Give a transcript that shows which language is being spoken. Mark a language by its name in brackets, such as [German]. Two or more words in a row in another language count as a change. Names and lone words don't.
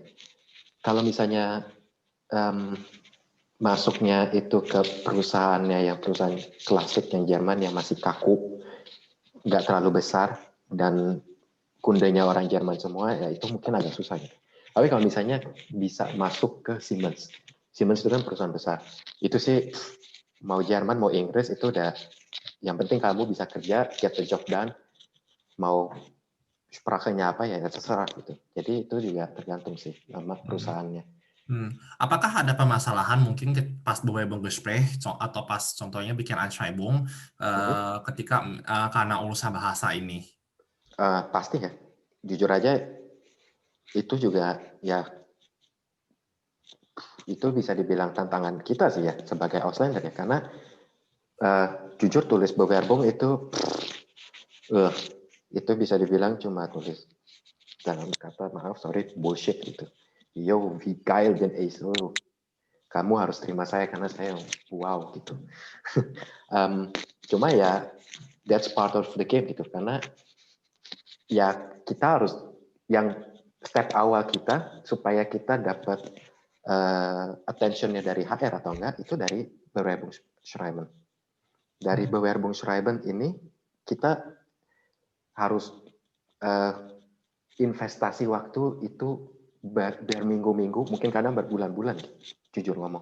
[Indonesian] Kalau misalnya masuknya itu ke perusahaannya yang perusahaan klasik yang Jerman yang masih kaku, nggak terlalu besar dan kundanya orang Jerman semua, ya itu mungkin agak susah gitu. Tapi kalau misalnya bisa masuk ke Siemens itu kan perusahaan besar, itu sih mau Jerman mau Inggris itu udah yang penting kamu bisa kerja, [English] get the job done, [Indonesian] mau sprachnya apa ya terserah gitu. Jadi itu juga tergantung sih sama perusahaannya. Apakah ada permasalahan mungkin pas Bewerbungsgespräch atau pas contohnya bikin Einschreibung ketika karena urusan bahasa ini? Pasti ya, jujur aja itu juga ya itu bisa dibilang tantangan kita sih ya sebagai Auslander ya, karena jujur tulis Bewerbung itu bisa dibilang cuma tulis dalam kata bullshit gitu. [German] Yo, wie geil denn ich so. [Indonesian] Kamu harus terima saya karena saya wow gitu. Cuma ya [English] that's part of the game [Indonesian] gitu, karena ya kita harus yang step awal kita supaya kita dapat attention-nya dari HR atau enggak itu dari Bewerbungsschreiben. Dari Bewerbungsschreiben ini kita harus investasi waktu itu berminggu-minggu, mungkin kadang berbulan-bulan, jujur ngomong.